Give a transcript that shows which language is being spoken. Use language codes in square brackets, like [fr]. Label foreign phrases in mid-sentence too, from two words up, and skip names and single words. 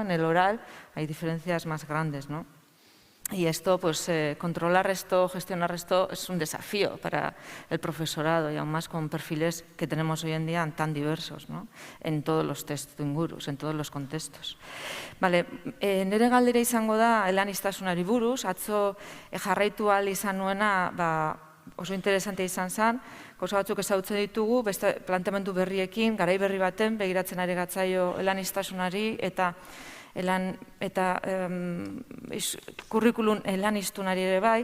[es] En el oral hay diferencias más grandes, ¿no? Y esto, pues, controlar esto, gestionar esto, es un desafío para el profesorado, y aún más con perfiles que tenemos hoy en día tan diversos, ¿no? En todos los testuingurus, en todos los contextos. Vale, [eu] nire galdera izango da eleaniztasunari buruz, atzo jarraitu ahal izan nuena, oso interesante izan zen, gauza batzuk ezagutzen ditugu, beste planteamendu berriekin, garai berri baten, begiratzen ari gatzaio eleaniztasunari, eta kurrikulun elaniztunari ere bai.